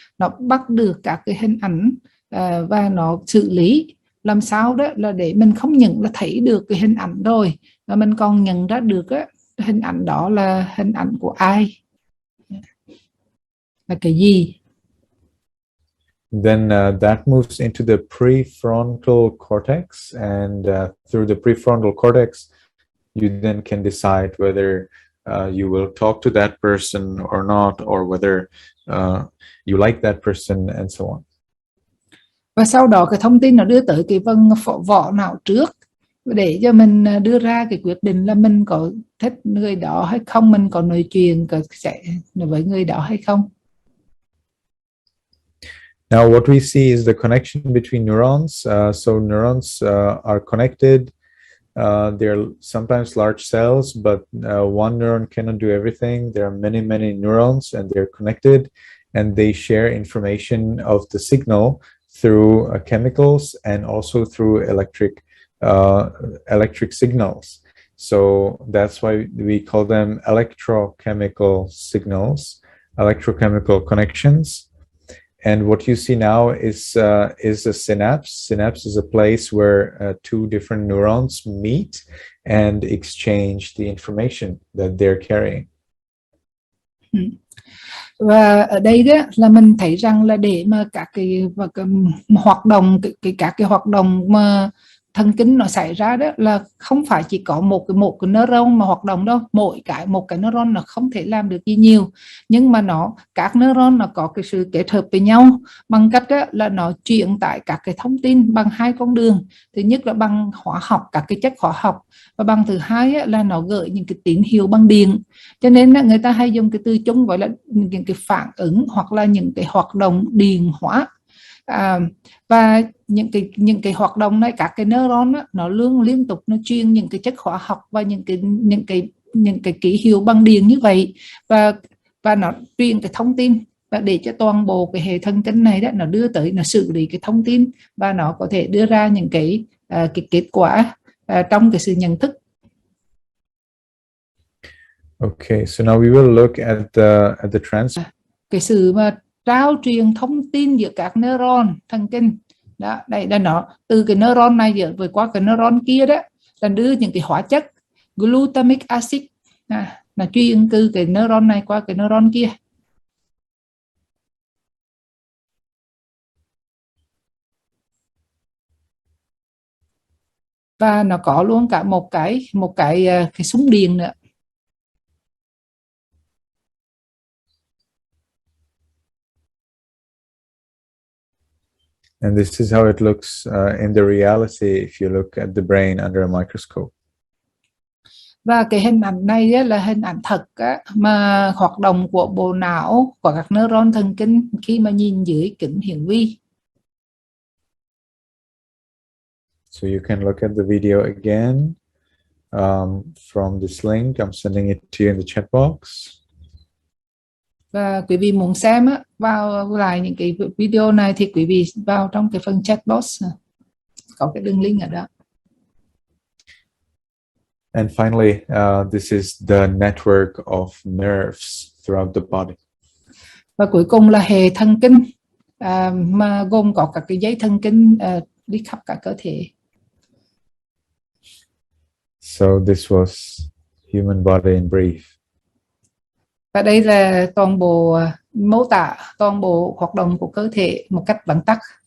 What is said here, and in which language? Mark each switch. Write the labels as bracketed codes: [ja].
[vi] Nó bắt được các cái hình ảnh và nó xử lý làm sao đó là để mình không những là thấy được cái hình ảnh rồi, mà mình còn nhận ra được á, hình ảnh đó là hình ảnh của ai, là cái gì. [en] Then that moves into the prefrontal cortex, and through the prefrontal cortex you then can decide whether you will talk to that person or not, or whether you like that person, and so on. [vi] Và sau đó cái thông tin nó đưa tới cái phần vỏ não trước, để cho mình đưa ra cái quyết định là mình có thích người đó hay không, mình có nói chuyện với người đó hay không. [en] Now what we see is the connection between neurons. So neurons are connected. They're sometimes large cells, but one neuron cannot do everything. There are many neurons, and they're connected, and they share information of the signal through chemicals and also through electric signals. So that's why we call them electrochemical signals, electrochemical connections. And what you see now is a synapse. Synapse is a place where two different neurons meet and exchange the information that they're carrying. [vi] Và ở đây đó là mình thấy rằng là để mà các cái hoạt động, các cái hoạt động mà thần kinh nó xảy ra đó là không phải chỉ có một cái neuron mà hoạt động đâu. Một cái neuron nó không thể làm được gì nhiều, nhưng mà các neuron nó có cái sự kết hợp với nhau bằng cách đó là nó truyền tải các cái thông tin bằng hai con đường. Thứ nhất là bằng hóa học, các cái chất hóa học, và bằng thứ hai là nó gửi những cái tín hiệu bằng điện. Cho nên người ta hay dùng cái từ chung gọi là những cái phản ứng hoặc là những cái hoạt động điện hóa. Và những cái hoạt động này, các cái neuron đó, nó liên tục nó truyền những cái chất hóa học và những cái ký hiệu bằng điện như vậy, và nó truyền cái thông tin. và để cho toàn bộ cái hệ thần kinh này đó nó đưa tới, nó xử lý cái thông tin và nó có thể đưa ra những cái kết quả trong cái sự nhận thức. [en] Okay, so now we will look at the [vi] cái sự mà trao truyền thông tin giữa các neuron thần kinh đó, đây là nó từ cái neuron này vượt qua cái neuron kia đó, là đưa những cái hóa chất glutamic acid là truyền từ cái neuron này qua cái neuron kia. Và nó có luôn cả một cái súng điện nữa. [en] And this is how it looks in the reality if you look at the brain under a microscope. [vi] Và cái hình ảnh này á, là hình ảnh thật á, mà hoạt động của bộ não, của các neuron thần kinh khi mà nhìn dưới kính hiển vi. [en] So you can look at the video again from this link. I'm sending it to you in the chat box. [vi] Và quý vị muốn xem á, vào lại những cái video này thì quý vị vào trong cái phần chat box, có cái đường link ở đó. [en] And finally, this is the network of nerves throughout the body. [vi] Và cuối cùng là hệ thần kinh mà gồm có các cái dây thần kinh đi khắp cả cơ thể. [en] So this was human body in brief. [vi] Và đây là toàn bộ mô tả toàn bộ hoạt động của cơ thể một cách vắn tắt.